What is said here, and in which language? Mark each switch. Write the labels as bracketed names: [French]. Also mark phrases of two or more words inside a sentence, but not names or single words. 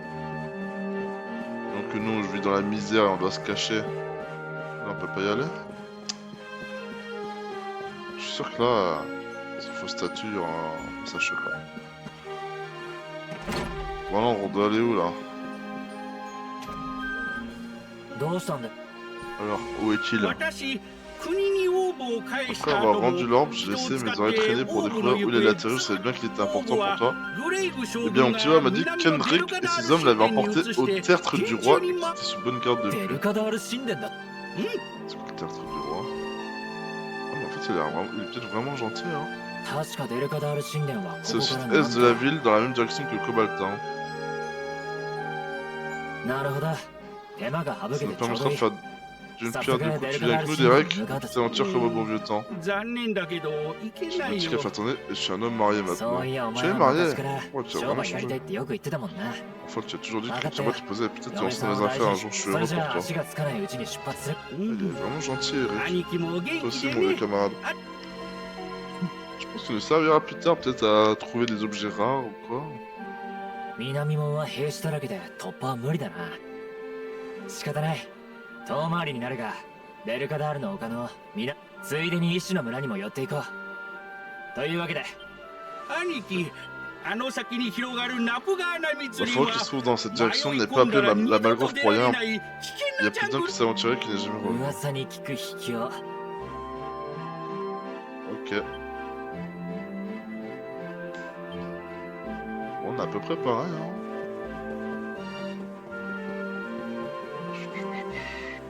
[French] Donc nous, je vis dans la misère et on doit se cacher. Là, on peut pas y aller. Je suis sûr que là, c'est une fausse statue, un sachet quoi. Bon, alors, on doit aller où là? [Japanese] どうしたんだ。 [French] Alors, où est-il? [Japanese] 私、国にオーブを返し [French] Après [Japanese] た [French] avoir [Japanese] 後 [French] rendu [Japanese] も [French] l'orbe, j'ai laissé mes oreilles traîner pour découvrir où il allait atterrir, je savais bien qu'il était important pour toi. Eh bien, mon petit homme m'a dit que Kendrick et ses hommes l'avaient emporté au tertre du roi et qu'il était sous bonne garde [Japanese] デ [French] depuis. [Japanese] ルカダール神殿だ。 [French] C'est quoi le tertre du roi? Ah, mais en fait, il est peut-être vraiment gentil, hein. [Japanese] 確かデルカダール神殿は [French] C'est [Japanese] こ [French] au [Japanese] こから [French] sud-est de la ville, dans la même direction que le Cobaltin. [Japanese] なるほど。手間が省 [French] Ça [Japanese] け [French] nous [Japanese] てちょう [French] permettra [Japanese] ど [French] de [Japanese] いい。 [French] faire d'une pierre deux coups. Tu viens avec nous, Derek? Petite aventure comme au bon vieux temps. [Japanese] 残念だけど行け [French] J'ai [Japanese] な [French] le [Japanese] い [French] ticket [Japanese] よ [French] à faire tourner et je suis un homme marié [Japanese] そ [French] maintenant. [Japanese] ういやお [French] Tu [Japanese] 前 [French] es [Japanese] は [French] marié? [Japanese] 昔から [French] Ouais, tu as [Japanese] 商 [French] vraiment [Japanese] 売やりたい [French] changé. [Japanese] ってよく言ってたもんな。 [French] Enfin, tu as toujours dit que Arrête. tu vas te poser, peut-être tu [Japanese] 嫁 [French] lanceras [Japanese] さん [French] mes [Japanese] を大 [French] affaires un [Japanese] 事 [French] jour, [Japanese] に [French] je [Japanese] そ [French] suis [Japanese] れ [French] heureux [Japanese] じ [French] pour [Japanese] ゃあ [French] toi. [Japanese] 足がつかないうちに出発する。 [French] Il est vraiment gentil, Eric. [Japanese] 兄貴も元 [French] Toi [Japanese] 気 [French] aussi, [Japanese] で [French] mon vieux [Japanese] ね [French] camarade. Je pense qu'il nous servira plus tard, peut-être à trouver des objets rares ou quoi. [Japanese] 南門は兵士だらけで突破は無理だな。仕方ない。遠回りになるが、デルカダールの丘の皆、ついでに医師の村にも寄っていこう。というわけで、兄貴あの先に広がるナプガーナ [French] La [Japanese] 密林 [French] forêt [Japanese] は [French] qui se trouve dans cette direction [Japanese] 迷い [French] n'est pas [Japanese] 込んだ [French] appelée [Japanese] ら [French] la [Japanese] 二度と [French] Malgrove [Japanese] 出 [French] pour [Japanese] 会え [French] rien. [Japanese] ない危 [French] Il y [Japanese] 険 [French] a [Japanese] な [French] plus [Japanese] ジャン [French] d'un [Japanese] グ [French] qui [Japanese] ル [French] s'est aventuré qui n'est jamais revenu. [Japanese] 噂に聞く秘境。 [French] Ok. Bon, on est à peu près pareil, hein.